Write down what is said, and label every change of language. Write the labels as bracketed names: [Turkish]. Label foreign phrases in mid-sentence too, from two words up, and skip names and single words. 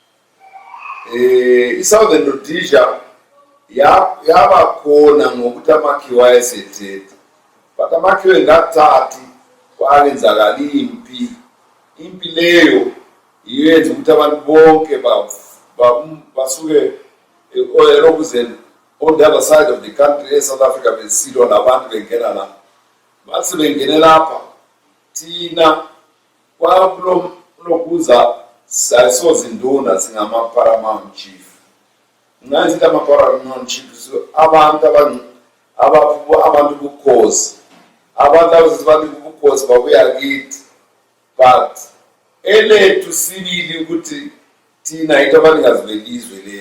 [North Ndebele] iSouthern Rhodesia yaba khona ngokuthi amakhiwa ayesethethe, but amakhiwa engathathi kwakenzakala impi. Impi leyo iyenza ukuthi abantu bonke basuke elokuzeni [English] on the other side of the country [North Ndebele] eSouth Africa besilwa nabantu bengena la. Bathi bengene lapha thina kwakulokuza sayisoza induna singama-paramount chief. Ngathi ama-paramount chief abantu bukhosi, abantu abazibantu bukhosi babuya kithi, but elethu sibili ukuthi thina into abaningazibelizwe lethu.